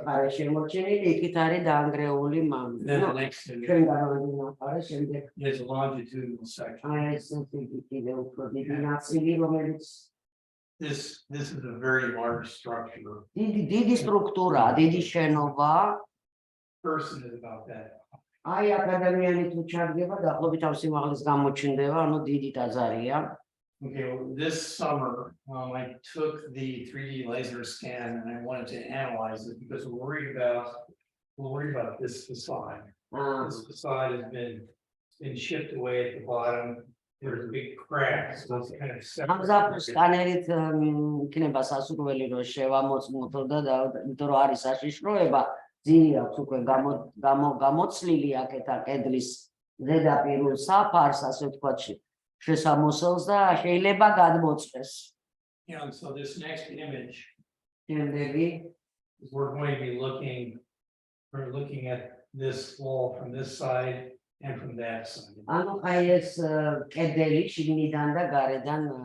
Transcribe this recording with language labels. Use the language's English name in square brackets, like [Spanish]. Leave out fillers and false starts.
[English] Then the next is a longitudinal section. This is a very large structure. Person is about that. [Georgian] აი აკადემიანი თუ ჩადგება დაახლოებით ამ სიმაღლის გამოჩნდება, ანუ დიდი ტაძარია. [English] Okay, this summer I took the 3D laser scan and I wanted to analyze it because we're worried about this facade. This facade has been chipped away at the bottom. There's a big crack, so it's kind of separate. [Georgian] სკანერით იქნება სასურველი რომ შევამოწმოთ და იმიტომ რომ არის საშიშროება ძირი აქვს უკვე გამოცლილი აქეთა კედლის ზედაპირულ საფარს, ასე ვთქვათ, შესამოსელს და შეიძლება გადმოწყვეს. [English] And so this next image, [Georgian] შემდეგი [English] we're going to be looking at this wall from this side and from that side. [Georgian] ანუ აი ეს კედელი შიგნიდან და გარედან